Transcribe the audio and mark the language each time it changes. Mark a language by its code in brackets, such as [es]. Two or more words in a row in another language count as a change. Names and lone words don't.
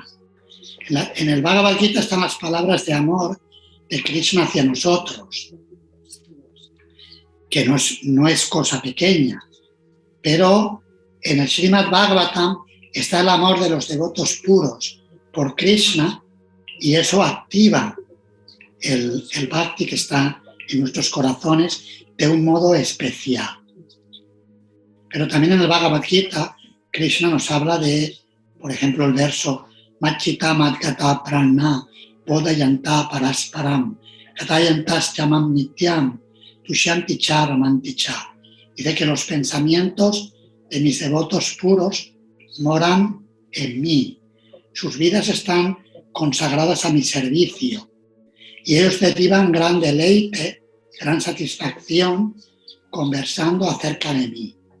[es] En el Bhagavad Gita están las palabras de amor de Krishna hacia nosotros, que no es cosa pequeña, pero en el Srimad Bhagavatam está el amor de los devotos puros por Krishna y eso activa el bhakti que está en nuestros corazones de un modo especial. Pero también en el Bhagavad Gita, Krishna nos habla de, por ejemplo, el verso [sa] मच्चित्ता मद्गत प्राणा बोधयन्तः परस्परम् कथयन्तश्च मां नित्यं तुष्यन्ति च रमन्ति च. [es] Dice que los pensamientos de mis devotos puros moran en mí. Sus vidas están consagradas a mi servicio y ellos derivan gran deleite, gran satisfacción conversando acerca de mí.